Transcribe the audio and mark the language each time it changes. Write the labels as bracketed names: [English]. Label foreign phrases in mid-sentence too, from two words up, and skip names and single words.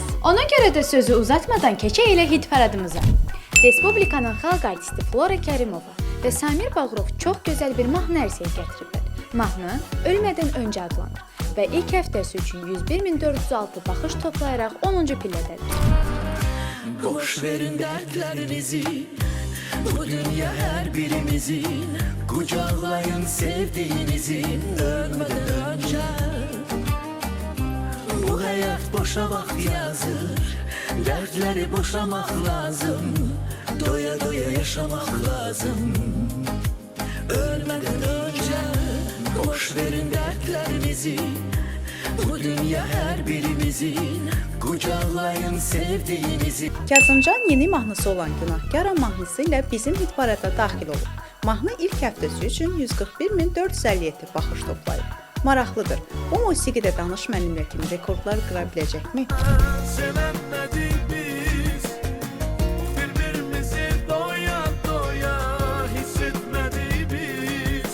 [Azerbaijani] Ona görə də sözü uzatmadan keçək elə hit paradımıza. Respublikanın xalq artisti Flora Kərimova və Samir Bağırov çox gözəl bir mahnı ərsəyə gətiriblər. Mahnı Ölmədən öncə adlanır və ilk həftəsi üçün 101.406 baxış toplayaraq 10-cu pillədədir. [Turkish] Boş verin dertlerinizi, bu dünya her birimizin. Kucaklayın sevdiğinizi ölmeden önce. Bu hayat boşa vakit yazır, dertleri boşamak lazım. Doya doya yaşamak lazım. Ölmeden önce boş verin dertlerinizi. Bu dünya her birimizin. Kucaklayın sevdiğinizi. [Azerbaijani] Kazımcan yeni mahnısı olan Günahkaram mahnısı ilə bizim hit parada daxil olub. Mahnı ilk həftəsi üçün 141.457 baxış toplayıb. Maraqlıdır. Bu musiqidə Danış Mənimlə kimi rekordlar qıra biləcəkmi? Sevənmədik biz, bir-birimizi doya doya hiss etmədik biz.